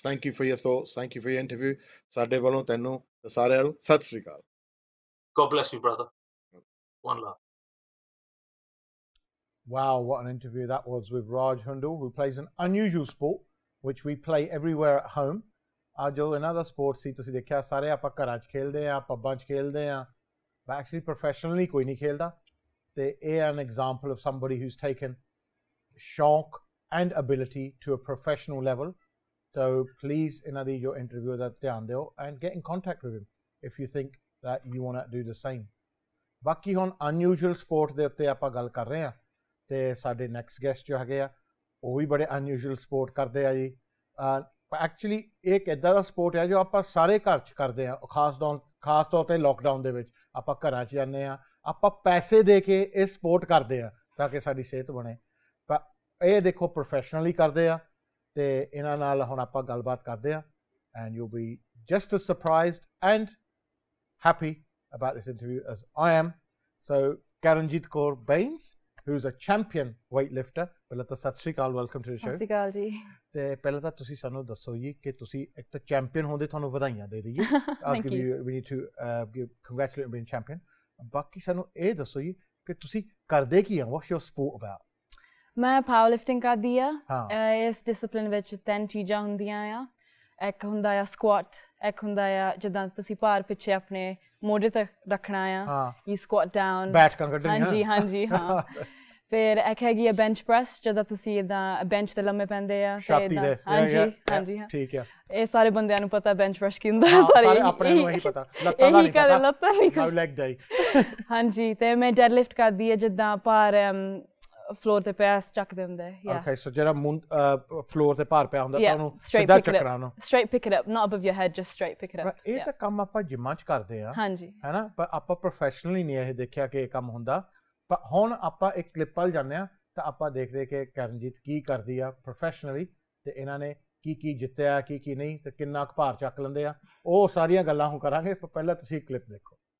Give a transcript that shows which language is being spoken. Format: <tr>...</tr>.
<en>Thank you for your thoughts. Thank you for your interview.</en> <pa>ਸਾਡੇ ਵੱਲੋਂ ਤੈਨੂੰ ਤੇ ਸਾਰਿਆਂ ਨੂੰ ਸਤਿ ਸ੍ਰੀ ਅਕਾਲ.</pa> <en>God bless you, brother. One love. Wow, what an interview that was with Raj Hundal, who plays an unusual sport, which we play everywhere at home.</en> <pa>ਜੋ</pa> <en>another sport</en> <pa>ਸੀ ਤੁਸੀਂ ਦੇਖਿਆ ਸਾਰੇ ਆਪਾਂ ਘਰਾਂ 'ਚ ਖੇਲਦੇ ਆ ਪੱਬਾਂ 'ਚ ਖੇਲਦੇ ਆ</pa> <en>but actually professionally</en> <pa>ਕੋਈ ਨਹੀਂ ਖੇਲਦਾ ਤੇ ਇਹ</pa> <en>an example of somebody who's taken</en> <pa>ਸ਼ੌਂਕ</pa> <en>and ability to a professional level. So please</en> <pa>ਇਹਨਾਂ ਦੀ ਜੋ</pa> <en>interview</en> <pa>ਦਾ ਧਿਆਨ ਦਿਓ</pa> <en>and get in contact with him if you think that you want to do the same.</en> <pa>ਬਾਕੀ ਹੁਣ unusual sport ਦੇ ਉੱਤੇ ਆਪਾਂ ਗੱਲ ਕਰ ਰਹੇ ਹਾਂ ਤੇ ਸਾਡੇ ਨੈਕਸਟ ਗੈਸਟ ਜੋ ਹੈਗੇ ਆ ਉਹ ਵੀ ਬੜੇ ਅਨਯੂਜੂਅਲ ਸਪੋਰਟ ਕਰਦੇ ਆ ਜੀ ਐਕਚੁਅਲੀ ਇਹ ਇੱਕ ਇੱਦਾਂ ਦਾ ਸਪੋਰਟ ਹੈ ਜੋ ਆਪਾਂ ਸਾਰੇ ਘਰ 'ਚ ਕਰਦੇ ਆ ਖਾਸ ਤੌਰ 'ਤੇ ਲੋਕਡਾਊਨ ਦੇ ਵਿੱਚ ਆਪਾਂ ਘਰਾਂ 'ਚ ਜਾਂਦੇ ਆ ਆਪਾਂ ਪੈਸੇ ਦੇ ਕੇ ਇਹ ਸਪੋਰਟ ਕਰਦੇ ਆ ਤਾਂ ਕਿ ਸਾਡੀ ਸਿਹਤ ਬਣੇ ਪਰ ਇਹ ਦੇਖੋ ਪ੍ਰੋਫੈਸ਼ਨਲੀ ਕਰਦੇ ਆ ਤੇ ਇਹਨਾਂ ਨਾਲ ਹੁਣ ਆਪਾਂ ਗੱਲਬਾਤ ਕਰਦੇ ਆ</pa> <en>And you be just as surprised and happy about this interview as I am. So Karanjit Kaur Bains, who's a champion weightlifter.</en> <pa>ਪਹਿਲਾਂ ਤਾਂ ਸਤਿ ਸ਼੍ਰੀ ਅਕਾਲ, ਵੈਲਕਮ ਟੂ ਦ ਸ਼ੋ। ਸਤਿ ਸ਼੍ਰੀ ਅਕਾਲ ਜੀ। ਤੇ ਪਹਿਲਾਂ ਤਾਂ ਤੁਸੀਂ ਸਾਨੂੰ ਦੱਸੋ ਜੀ ਕਿ ਤੁਸੀਂ ਇੱਕ ਤਾਂ ਚੈਂਪੀਅਨ ਹੋਣ ਦੇ ਤੁਹਾਨੂੰ ਵਧਾਈਆਂ ਦੇ ਦਈਏ।</pa> <en>Thank you. We need to congratulate on being champion.</en> <pa>ਬਾਕੀ ਸਾਨੂੰ ਇਹ ਦੱਸੋ ਜੀ ਕਿ ਤੁਸੀਂ ਕਰਦੇ ਕੀ ਆ?</pa> <en>What's your sport about?</en> <pa>ਮੈਂ ਪਾਵਰ ਲਿਫਟਿੰਗ ਕਰਦੀ ਆ। ਇਸ ਡਿਸਪਲਿਨ ਵਿੱਚ 3 ਚੀਜ਼ਾਂ ਹੁੰਦੀਆਂ ਆ। ਇੱਕ ਹੁੰਦਾ ਆ ਸਕੁਆਟ, ਇੱਕ ਹੁੰਦਾ ਆ ਜਿੱਦਾਂ ਤੁਸੀਂ ਭਾਰ ਪਿੱਛੇ ਆਪਣੇ ਮੋਢੇ ਤੇ ਰੱਖਣਾ ਆ।</pa> <en>You squat down.</en> <pa>ਬੈਠ ਕੇ ਕੱਢਣੀ। ਹਾਂਜੀ ਹਾਂ। ਫਿਰ ਇੱਕ ਹੈਗੀ ਆ ਬੈਂਚ ਪ੍ਰੈਸ ਜਿੱਦਾਂ ਤੁਸੀਂ ਇੱਦਾਂ ਬੈਂਚ ਤੇ ਲੰਮੇ ਪੈਂਦੇ ਆ। ਹਾਂਜੀ ਠੀਕ ਆ। ਇਹ ਸਾਰੇ ਬੰਦਿਆਂ ਨੂੰ ਪਤਾ ਬੈਂਚ ਪ੍ਰੈਸ ਕੀ ਹੁੰਦਾ। ਸਾਰੇ ਆਪਣੇ ਨੂੰ ਇਹੀ ਪਤਾ, ਲੱਤਾਂ ਦਾ ਨਹੀਂ ਪਤਾ। ਲੱਤਾਂ ਨਹੀਂ ਲੈਗ ਡਾਈ। ਹਾਂਜੀ ਤੇ ਮੈਂ ਡੈਡ ਲਿਫਟ ਕਰਦੀ ਆ ਜਿੱਦਾਂ ਭਾਰ ਫਲੋਰ ਤੇ ਪਿਆ ਚੱਕਦੇ ਹੁੰਦੇ ਆ। Okay, so ਜਿਹੜਾ ਫਲੋਰ ਤੇ ਭਾਰ ਪਿਆ ਹੁੰਦਾ ਤਾਂ ਉਹਨੂੰ ਸਿੱਧਾ ਚੱਕਣਾ ਉਹਨੂੰ।</pa> <en>Straight pick it up, not above your head, just straight pick it up.</en> <pa>ਇਹ ਤਾਂ ਕੰਮ ਆਪਾਂ ਜਿਮਾਂ 'ਚ ਕਰਦੇ ਆ। ਹਾਂਜੀ। ਹੈਨਾ, ਪਰ ਆਪਾਂ ਪ੍ਰੋਫੈਸ਼ਨਲੀ ਨਹੀਂ ਇਹ ਦੇਖਿਆ ਕਿ ਇਹ ਕੰਮ ਹੁੰਦਾ। ਪਰ ਹੁਣ ਆਪਾਂ ਇੱਕ ਕਲਿੱਪ ਵੱਲ ਜਾਂਦੇ ਆ ਤਾਂ ਆਪਾਂ ਦੇਖਦੇ ਕਿ ਕਰਨਜੀਤ ਕੀ ਕਰਦੀ ਆ ਪ੍ਰੋਫੈਸ਼ਨਲੀ ਤੇ ਇਹਨਾਂ ਨੇ ਕੀ ਜਿੱਤਿਆ ਕੀ ਨਹੀਂ ਤੇ ਕਿੰਨਾ ਕੁ ਭਾਰ ਚੱਕ ਲੈਂਦੇ ਆ। ਉਹ ਸਾਰੀਆਂ ਗੱਲਾਂ ਹੁਣ ਕਰਾਂਗੇ ਪਰ ਪਹਿਲਾਂ ਤੁਸੀਂ ਕਲਿੱਪ ਦੇਖੋ।</pa>